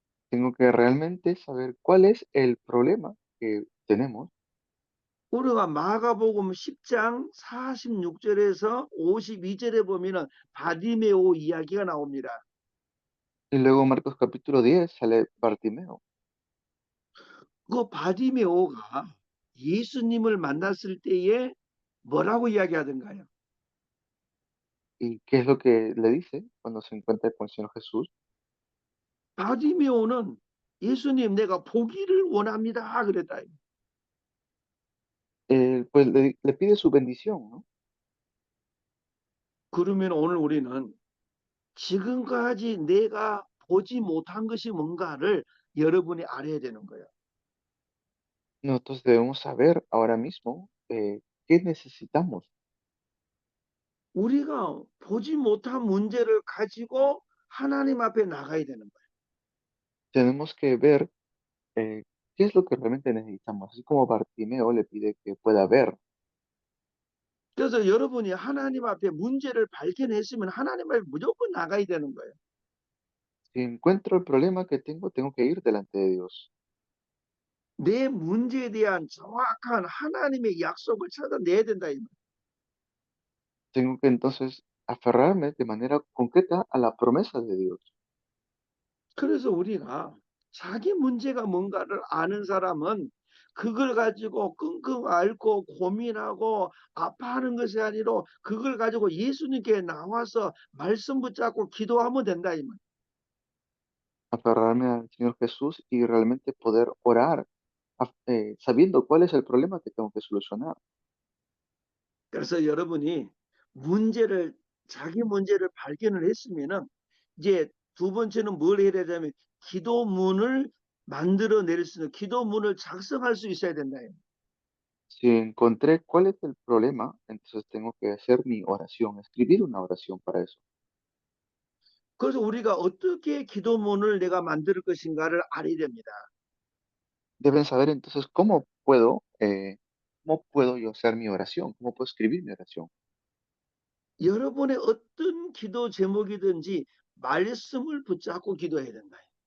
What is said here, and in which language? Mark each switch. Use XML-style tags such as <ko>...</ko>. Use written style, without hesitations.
<es>Tengo que realmente saber cuál es el problema que tenemos.</es> <ko>우리가 마가복음 10장 46절에서 52절에 보면은 바디메오 이야기가 나옵니다.</ko> <es>Y luego Marcos capítulo 10 sale Bartimeo.</es> <ko>그 바디메오가 예수님을 만났을 때에 뭐라고 이야기하던가요?</ko> <es>¿Y qué es lo que le dice cuando se encuentra con el Señor Jesús?</es> <ko>바디메오는 예수님 내가 보기를 원합니다 그랬다.</ko> <es>Pues le pide su bendición, ¿no?</es> <ko>그러면 오늘 우리는 지금까지 내가 보지 못한 것이 뭔가를 여러분이 알아야 되는 거예요.</ko> <es>Nosotros debemos saber ahora mismo qué necesitamos.</es> <ko>우리가 보지 못한 문제를 가지고 하나님 앞에 나가야 되는 거예요.</ko> <es>Tenemos que ver qué es lo que realmente necesitamos. Así como Bartimeo le pide que pueda ver.</es> <ko>그래서 여러분이 하나님 앞에 문제를 발견했으면 하나님 앞에 무조건 나가야 되는 거예요.</ko> <es>Si encuentro el problema que tengo, tengo que ir delante de Dios.</es> <ko>내 문제에 대한 정확한 하나님의 약속을 찾아내야 된다.</ko> <es>Tengo que entonces aferrarme de manera concreta a la promesa de Dios.</es> <ko>그래서 우리가 자기 문제가 뭔가를 아는 사람은 그걸 가지고 끙끙 앓고 고민하고 아파하는 것이 아니라 그걸 가지고 예수님께 나와서 말씀 붙잡고 기도하면 된다 이 말.</ko> <es>Aferrarme al Señor Jesús y realmente poder orar sabiendo cuál es el problema que tengo que solucionar.</es> <ko>그래서 여러분이 문제를 자기 문제를 발견을 했으면은 이제 두 번째는 뭘 해야 되냐면 기도문을 만들어 낼 수 있는 기도문을 작성할 수 있어야 된다.</ko> <es>Si encontré cuál es el problema, entonces tengo que hacer mi oración, escribir una oración para eso.</es> <ko>그래서 우리가 어떻게 기도문을 내가 만들 것인가를 알아야 됩니다.</ko> <es>Deben saber entonces cómo puedo yo hacer mi oración, cómo puedo escribir mi oración.</es> <ko>여러분의 어떤 기도 제목이든지 말씀을 붙잡고 기도해야 된다.</ko>